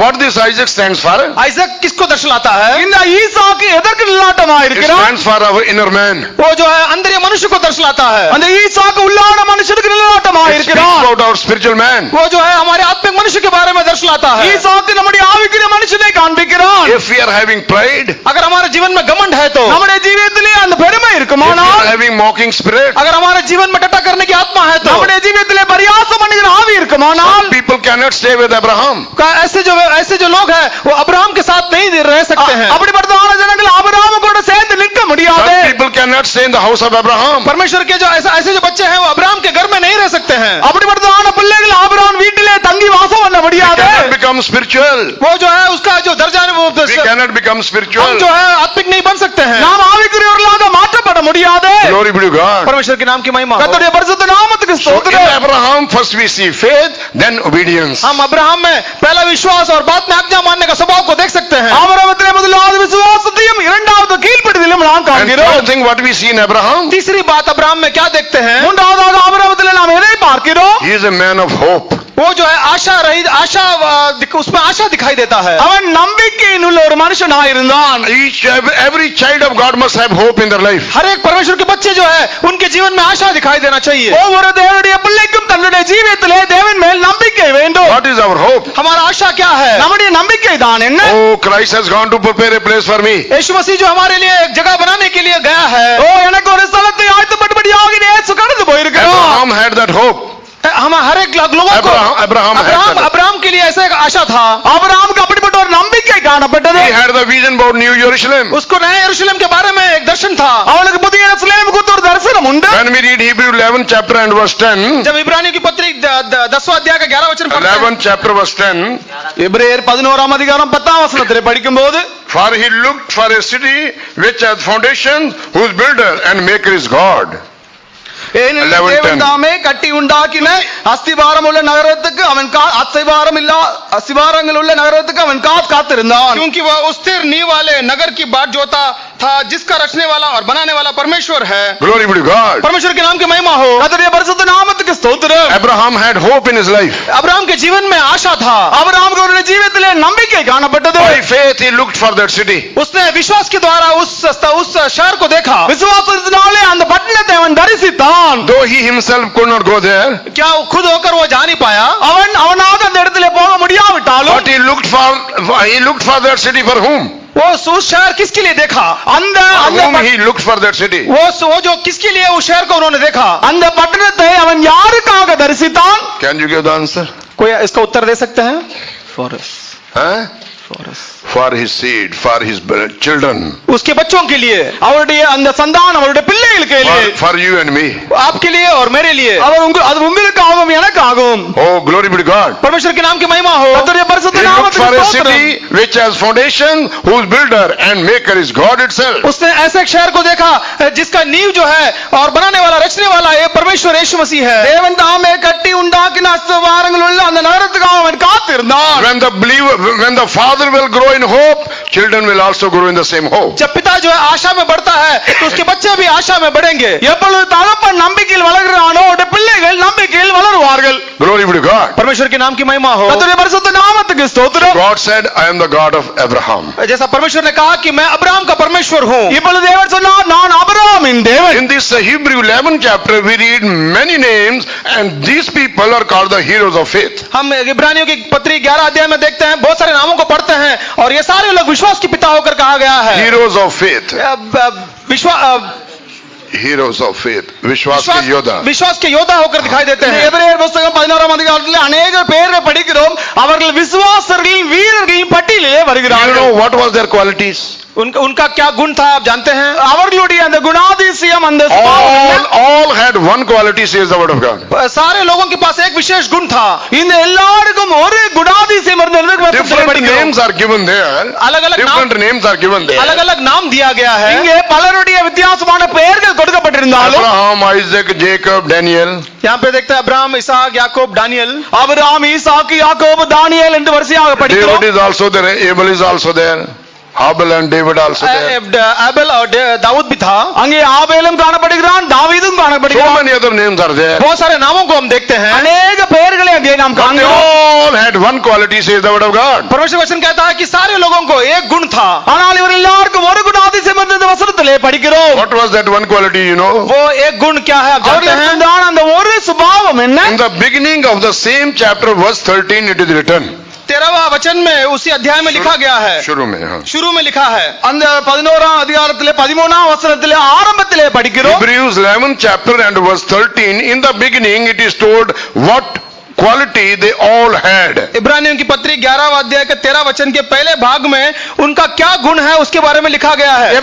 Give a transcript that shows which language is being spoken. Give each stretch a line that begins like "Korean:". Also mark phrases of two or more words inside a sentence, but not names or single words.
English: What this Isaac stands for?
Hindi: आइसक किसको दर्शाता है?
Tamil: இந்த ஈசாக்கு எதற்கு நிலாட்டமா
English: It
Tamil: இருக்கிறார்?
English: stands for our inner man.
Hindi: वो जो है अंदर मनुष्य को दर्शाता है।
Tamil: அந்த ஈசாக்கு உள்ளான மனுஷனுக்கு நிலாட்டமா
English: It speaks
Tamil: இருக்கிறார்.
English: about our spiritual man.
Hindi: वो जो है हमारे आत्मिक मनुष्य के बारे में दर्शाता है।
Tamil: ஈசாக்கு நம்முடைய ஆவிக்குரிய மனுஷனை காண்பிக்கிறார்.
English: If we are having pride,
Hindi: अगर हमारे जीवन में घमंड है तो,
Tamil: நம்முடைய ஜீவியத்திலே அந்த பெருமை
English: if we
Tamil: இருக்குமானால்,
English: are having mocking spirit,
Hindi: अगर हमारे जीवन में टट्टा करने की आत्मा है तो,
Tamil: நம்முடைய ஜீவியத்திலே பரியாசம் பண்ணுகிற ஆவி இருக்குமானால்,
English: some people cannot stay with Abraham.
Hindi: ऐसे जो लोग हैं वो अब्राहम के साथ नहीं रह सकते हैं।
Tamil: அப்படிப்பட்டதான ஜனங்கள் ஆபிரகாம் கூட சேர்ந்து நிற்க முடியாது.
English: Some people cannot stay in the house of Abraham.
Hindi: परमेश्वर के जो ऐसे जो बच्चे हैं वो अब्राहम के घर में नहीं रह सकते हैं।
Tamil: அப்படிப்பட்டதான பிள்ளைகள் ஆபிரகாம் வீட்டிலே தங்கி வாசம் பண்ண
English: We
Tamil: முடியாது.
English: cannot become spiritual.
Hindi: वो जो है उसका जो दर्जा है वो
English: We cannot become
Hindi: हम
English: spiritual.
Hindi: जो है आत्मिक नहीं बन सकते हैं।
Tamil: நாம் ஆவிக்குரியவர்களாக மாற்றப்பட முடியாது.
English: Glory be to God.
Hindi: परमेश्वर के नाम की महिमा हो।
Tamil: கர்த்தருடைய பரிசுத்த நாமத்துக்கு
English: So in
Tamil: ஸ்தோத்திரம்.
English: Abraham first we see faith, then obedience.
Hindi: हम अब्राहम में पहला विश्वास और बाद में आज्ञा मानने का स्वभाव को देख सकते हैं।
Tamil: ஆபிரகாமிலே முதலாவது விசுவாசத்தையும் இரண்டாவது கீழ்ப்படிதலும் நாம்
English: And
Tamil: காண்கிறோம்.
English: third thing what we see in Abraham,
Hindi: तीसरी बात अब्राहम में क्या देखते हैं?
Tamil: மூன்றாவதாக ஆபிரகாமிலே நாம் எதை பார்க்கிறோம்?
English: he is a man of hope.
Hindi: वो जो है आशा रहित उसमें आशा दिखाई देता है।
Tamil: அவன் நம்பிக்கையின் உள்ள ஒரு மனுஷனாய் இருந்தான்.
English: Every child of God must have hope in their life.
Hindi: हर एक परमेश्वर के बच्चे जो है उनके जीवन में आशा दिखाई देना चाहिए।
Tamil: ஒவ்வொரு தேவனுடைய பிள்ளைக்கும் தன்னுடைய ஜீவியத்திலே தேவன் மேல் நம்பிக்கை வேண்டும்.
English: What is our hope?
Hindi: हमारा आशा क्या है?
Tamil: நம்முடைய நம்பிக்கை தான் என்ன?
English: Oh, Christ has gone to prepare a place for me.
Hindi: यीशु मसीह जो हमारे लिए एक जगह बनाने के लिए गया है।
Tamil: ஓ எனக்கு ஒரு ஸ்தலத்தை ஆயத்தப்படும்படியாக இயேசு கடந்து போயிருக்கிறார்.
English: Abraham had that hope.
Hindi: हम हर एक लोगों को अब्राहम के लिए ऐसा एक आशा था।
Tamil: ஆபிரகாமுக்கு அப்படிப்பட்ட ஒரு நம்பிக்கை காணப்பட்டது.
English: He had the vision about New Jerusalem.
Hindi: उसको नए यरूशलेम के बारे में एक दर्शन था।
Tamil: அவனுக்கு புதிய எருசலேம் குறித்து ஒரு தரிசனம் உண்டு.
English: When we read Hebrew 11 chapter and verse 10,
Hindi: जब इब्रानियों की पत्री 10वां अध्याय का 11 वचन पढ़ते हैं,
English: 11 chapter verse 10,
Tamil: எபிரேயர் 11ஆம் அதிகாரம் 10ஆம் வசனத்திலே படிக்கும்போது,
English: for he looked for a city which has foundations, whose builder and maker is God.
Tamil: ஏனெனில் 11:10. தேவன் தாமே கட்டி உண்டாக்கின அஸ்திபாரம் உள்ள நகரத்துக்கு அவன் அஸ்திபாரங்கள் உள்ள நகரத்துக்கு அவன் காத்திருந்தான்.
Hindi: क्योंकि वह उस स्थिर नींव वाले नगर की बाट जोता था जिसका रचने वाला और बनाने वाला परमेश्वर है।
English: Glory be to God.
Hindi: परमेश्वर के नाम की महिमा हो।
Tamil: கர்த்தருடைய பரிசுத்த நாமத்துக்கு ஸ்தோத்திரம்.
English: Abraham had hope in his life.
Hindi: अब्राहम के जीवन में आशा था।
Tamil: ஆபிரகாமுக்கு அவருடைய ஜீவியத்திலே நம்பிக்கை காணப்பட்டது.
English: By faith he looked for that city.
Hindi: उसने विश्वास के द्वारा उस शहर को देखा।
Tamil: விசுவாசத்தினாலே அந்த பட்டணத்தை அவன் தரிசித்தான்.
English: Though he himself could not go there,
Hindi: क्या वो खुद होकर वो जा नहीं पाया?
Tamil: அவனாக அந்த இடத்திலே போக முடியாவிட்டாலும்
English: but he looked for that city for whom?
Hindi: वो उस शहर किसके लिए देखा?
English: Whom he looked for that city?
Hindi: वो जो किसके लिए उस शहर को उन्होंने देखा?
Tamil: அந்த பட்டணத்தை அவன் யாருக்காக தரிசித்தான்?
English: Can you give the answer?
Hindi: कोई इसका उत्तर दे सकते हैं? Huh?
English: For his seed, for his children,
Hindi: उसके बच्चों के लिए,
Tamil: அவருடைய அந்த சந்தானம் அவருடைய பிள்ளைகளுக்கு
English: for you and me.
Hindi: आपके लिए और मेरे लिए।
Tamil: அது உங்களுக்காகவும் எனக்காகவும்.
English: Oh, glory be to God.
Hindi: परमेश्वर के नाम की महिमा हो।
Tamil: கர்த்தருடைய
English: He
Tamil: பரிசுத்த
English: looked
Tamil: நாமத்துக்கு
English: for a
Tamil: ஸ்தோத்திரம்.
English: city which has foundation, whose builder and maker is God itself.
Hindi: उसने ऐसे एक शहर को देखा जिसका नींव जो है और बनाने वाला रचने वाला ये परमेश्वर यीशु मसीह है।
Tamil: தேவன் தாமே கட்டி உண்டாக்கின அஸ்திபாரங்கள் உள்ள அந்த நகரத்துக்காக அவன் காத்திருந்தான்.
English: When the father will grow in hope, children will also grow in the same hope.
Hindi: जब पिता जो है आशा में बढ़ता है तो उसके बच्चे भी आशा में बढ़ेंगे।
Tamil: எப்பொழுது தகப்பன் நம்பிக்கையில் வளர்கிறானோ அவருடைய பிள்ளைகள் நம்பிக்கையில் வளருவார்கள்.
English: Glory be to God.
Hindi: परमेश्वर के नाम की महिमा हो।
Tamil: கர்த்தருடைய பரிசுத்த நாமத்துக்கு ஸ்தோத்திரம்.
English: God said, I am the God of Abraham.
Hindi: जैसा परमेश्वर ने कहा कि मैं अब्राहम का परमेश्वर हूँ।
Tamil: இப்பொழுது தேவன் சொன்னார் நான் ஆபிரகாமின் தேவன்.
English: In this Hebrew 11 chapter we read many names and these people are called the heroes of faith.
Hindi: हम इब्रानियों की पत्री 11 अध्याय में देखते हैं, बहुत सारे नामों को पढ़ते हैं और ये सारे लोग विश्वास के पिता होकर कहा गया है।
English: Heroes of faith. Heroes of faith.
Hindi: विश्वास के योद्धा. विश्वास के योद्धा होकर दिखाई देते हैं।
Tamil: எபிரேயர் புத்தகம் 16ஆம் அதிகாரத்தில் अनेक பேரை படிக்கிறோம். அவர்கள் விசுவாசர்களின் வீரர்களின் பட்டியலிலே
English: You
Tamil: வருகிறார்கள்.
English: know what was their qualities?
Hindi: उनका क्या गुण था आप जानते हैं?
Tamil: அவர்களுடைய அந்த குணாதிசயம் அந்த
English: All had one quality, says the word of God.
Hindi: सारे लोगों के पास एक विशेष गुण था।
Tamil: இந்த எல்லாருக்கும் ஒரு குணாதிசயம் இருந்தது.
English: Different names are given there. Different names are given there.
Hindi: अलग-अलग नाम दिया गया है।
Tamil: இங்கே பலருடைய வித்தியாசமான பெயர்கள் கொடுக்கப்பட்டிருந்தாலும்
English: Abraham, Isaac, Jacob, Daniel.
Hindi: यहाँ पे देखते हैं अब्राहम, इसहाक, याकूब, दानियल।
Tamil: ஆபிரகாம், ஈசாக்கு, யாக்கோபு, தானியேல் என்று வரிசையாக படிக்கிறோம்.
English: David is also there. Abel is also there. Abel and David also there.
Hindi: एबेल और दाऊद भी था।
Tamil: அங்கே ஆபேலும் காணப்படுகிறான், தாவீதும் காணப்படுகிறான். காணப்படுகிறோம்.
English: many other names are there.
Hindi: बहुत सारे नामों को हम देखते हैं,
Tamil: அநேக பெயர்களை அங்கே நாம்
English: But they
Tamil: காண்கிறோம்.
English: all had one quality, says the word of God.
Hindi: परमेश्वर वचन कहता है कि सारे लोगों को एक गुण था,
Tamil: ஆனால் இவர்கள் எல்லாருக்கும் ஒரு குணாதிசயம் இருந்தது வசனத்திலே படிக்கிறோம்.
English: What was that one quality, you know?
Hindi: वो एक गुण क्या है आप जानते
Tamil: அவர்களுக்கு
Hindi: हैं?
Tamil: இருந்தான அந்த ஒரு சுபாவம் என்ன?
English: In the beginning of the same chapter, verse 13, it is written.
Hindi: 13वां वचन में उसी अध्याय में लिखा गया है, शुरू में, हाँ. शुरू में लिखा है,
Tamil: அந்த 11ஆம் அதிகாரத்திலே 13ஆம் வசனத்திலே ஆரம்பத்திலே படிக்கிறோம்.
English: Hebrews 11th chapter and verse 13, in the beginning it is told what quality they all had.
Hindi: इब्रानियों की पत्री 11वां अध्याय के 13 वचन के पहले भाग में उनका क्या गुण है उसके बारे में लिखा गया है.